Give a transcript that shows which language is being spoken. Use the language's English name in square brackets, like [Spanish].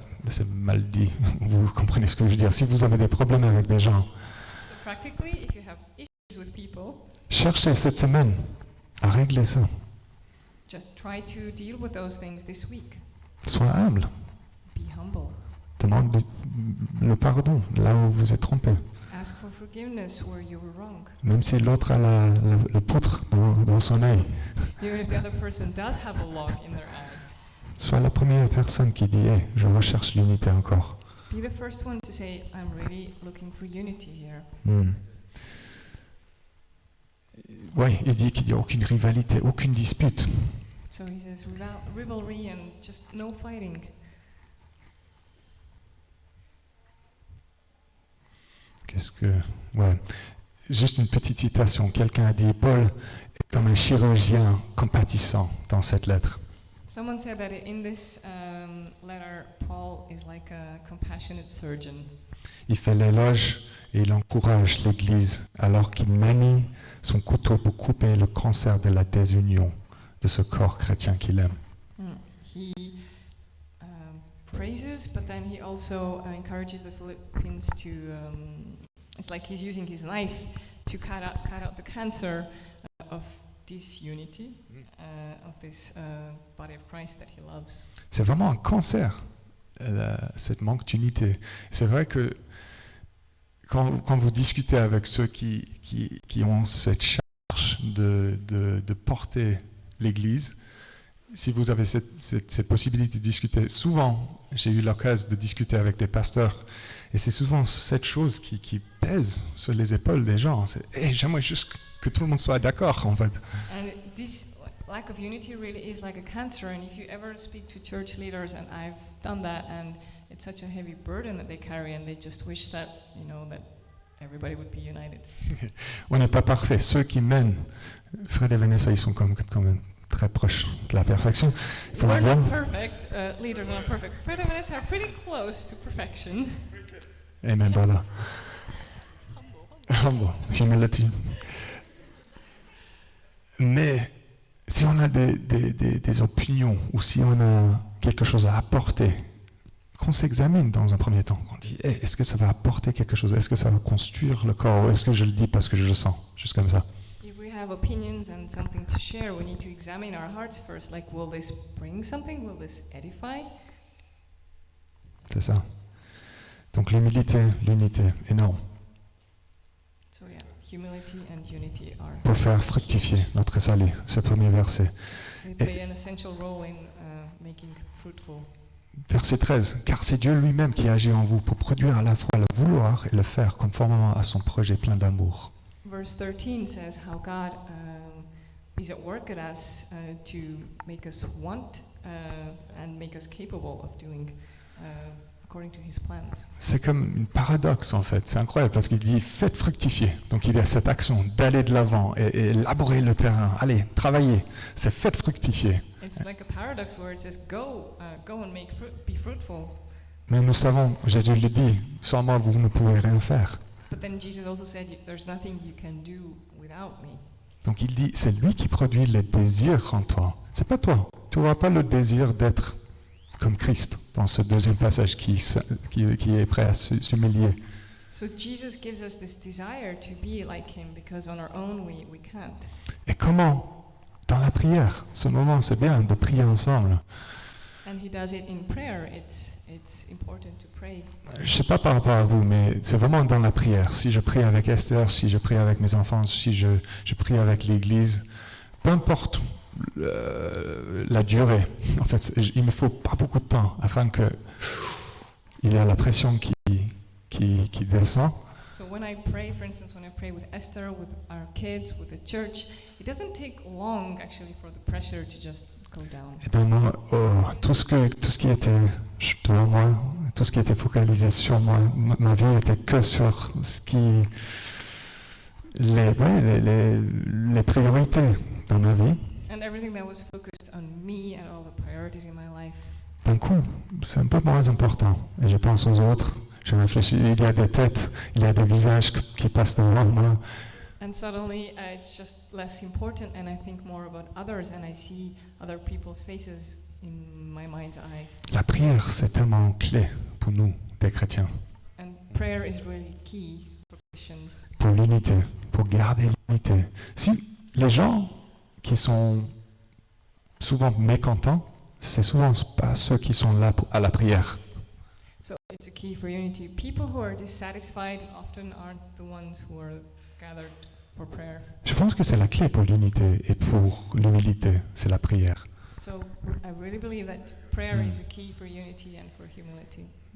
[French] C'est mal dit, vous comprenez ce que je veux dire. Si vous avez des problèmes avec des gens, [English] So practically, if you have issues with people, [French] cherchez cette semaine à régler ça. [English] just try to deal with those things this week. [French] Sois humble, [English] Be humble. [French] demande le pardon là où vous êtes trompé. [English] Ask for forgiveness where you were wrong. [French] Même si l'autre a le poutre dans son œil. [English] Even if the other person does have a log in their eye. [French] Sois la première personne qui dit hey, je recherche l'unité encore. [English] Be the first one to say, I'm really looking for unity here. [French] Oui, il dit qu'il n'y a aucune rivalité, aucune dispute. [English] So he says rivalry and just no fighting. [French] Ouais. Juste une petite citation. Quelqu'un a dit Paul est comme un chirurgien compatissant dans cette lettre. [English] Someone said that in this letter, Paul is like a compassionate surgeon. [French] Il fait l'éloge et il encourage l'Église alors qu'il manie son couteau pour couper le cancer de la désunion de ce corps chrétien qu'il aime. [English] He praises, but then he also encourages the Philippians to. It's like he's using his knife to cut out the cancer of disunity of this body of Christ that he loves. [French] C'est vraiment un cancer, cette manque d'unité. C'est vrai que quand vous discutez avec ceux qui ont cette charge de porter l'Église, si vous avez cette possibilité de discuter, souvent, j'ai eu l'occasion de discuter avec des pasteurs, et c'est souvent cette chose qui pèse sur les épaules des gens. C'est hey, j'aimerais juste que tout le monde soit d'accord, en fait. [English] And this lack of unity really is like a cancer. And if you ever speak to church leaders, and I've done that, and it's such a heavy burden that they carry, and they just wish that, you know, that everybody would be united. [French] On n'est pas parfait. Ceux qui mènent, Fred et Vanessa, ils sont quand même très proches de la perfection. Il faut le [English] We're [French] dire. [English] not perfect. Leaders are not perfect. Fred and Vanessa are pretty close to perfection. Amen, brother. Humble, humility. [French] Mais si on a des opinions ou si on a quelque chose à apporter, qu'on s'examine dans un premier temps, qu'on dit hey, est-ce que ça va apporter quelque chose, est-ce que ça va construire le corps, ou est-ce que je le dis parce que je le sens, juste comme ça. [English] If we have opinions and something to share, we need to examine our hearts first. Like, will this bring something? Will this edify? [French] C'est ça. Donc l'humilité, l'unité, énorme, [English] So yeah, humility and unity are [French] pour faire fructifier notre salut, ce premier verset. [English] they play an essential role in making fruitful. [French] Verset 13, car c'est Dieu lui-même qui agit en vous pour produire à la fois le vouloir et le faire conformément à son projet plein d'amour. [English] Verse 13 says how God is at work at us to make us want and make us capable of doing according to His plans. [French] C'est comme une paradoxe en fait, c'est incroyable parce qu'il dit faites fructifier. Donc il y a cette action d'aller de l'avant et élaborer le terrain, allez, travailler, c'est faites fructifier. [English] It's like a paradox where it says go and make be fruitful. [French] Mais nous savons, Jésus le dit, sans moi vous ne pouvez rien faire. [English] But then Jesus also said there's nothing you can do without me. [French] Donc il dit, c'est lui qui produit les désirs en toi. C'est pas toi. Tu n'auras pas le désir d'être comme Christ dans ce deuxième passage qui est prêt à s'humilier. [English] So Jesus gives us this desire to be like Him because on our own we can't. [French] Et comment? Dans la prière. Ce moment, c'est bien de prier ensemble. [English] And He does it in prayer. It's important to pray. [French] Je ne sais pas par rapport à vous, mais c'est vraiment dans la prière. Si je prie avec Esther, si je prie avec mes enfants, si je prie avec l'Église, peu importe la durée. En fait, il ne faut pas beaucoup de temps afin que il y a la pression qui descend. [English] So when I pray, for instance, when I pray with Esther, with our kids, with the church, it doesn't take long actually for the pressure to just go down. [French] Et dans tout ce qui était devant moi, tout ce qui était focalisé sur moi, ma vie était que sur les priorités dans ma vie. [English] And everything that was focused on me and all the priorities in my life. [French] D'un coup, c'est un peu moins important. Et je pense aux autres. Je réfléchis, il y a des têtes, il y a des visages qui passent devant moi. [English] And suddenly it's just less important and I think more about others and I see other people's faces in my mind's eye. [French] La prière, c'est tellement clé pour nous, des chrétiens. [English] And prayer is really key for Christians. [French] Pour l'unité, pour garder l'unité. Si les gens qui sont souvent mécontents, c'est souvent pas ceux qui sont là à la prière. [English] So it's a key for unity. People who are dissatisfied often aren't the ones who are gathered for prayer. [French] Je pense que c'est la clé pour l'unité et pour l'humilité, c'est la prière. [English] So I really believe that prayer is a key for unity and for humility.